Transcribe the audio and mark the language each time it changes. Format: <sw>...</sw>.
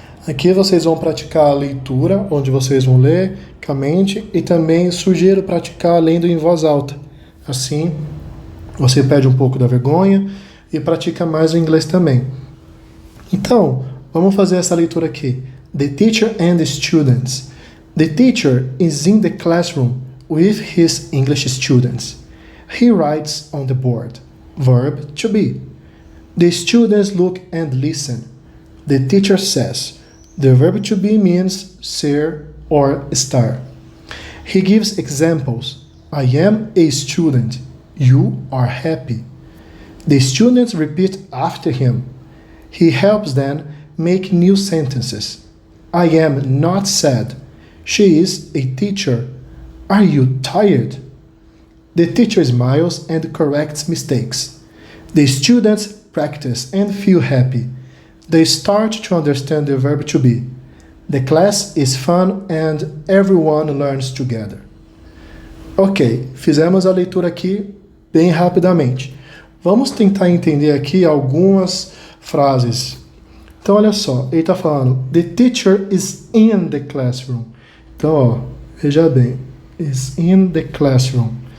<pt>Aqui vocês vão praticar a leitura, onde vocês vão ler com a mente, e também sugiro praticar lendo em voz alta. Assim, você perde um pouco da vergonha e pratica mais o inglês também. Então, vamos fazer essa leitura aqui.</pt> <en>The teacher and the students. The teacher is in the classroom with his English students. He writes on the board. Verb to be. The students look and listen. The teacher says. The verb to be means</en> <pt>ser</pt> <en>or star. He gives examples. I am a student. You are happy. The students repeat after him. He helps them make new sentences. I am not sad. She is a teacher. Are you tired? The teacher smiles and corrects mistakes. The students practice and feel happy. They start to understand the verb to be. The class is fun and everyone learns together.</en> <pt>Ok, fizemos a leitura aqui bem rapidamente. Vamos tentar entender aqui algumas frases. Então olha só, ele está falando</pt> <en>The teacher is in the classroom.</en> <pt>Então ó, veja bem.</pt> <en>Is in the classroom.</en>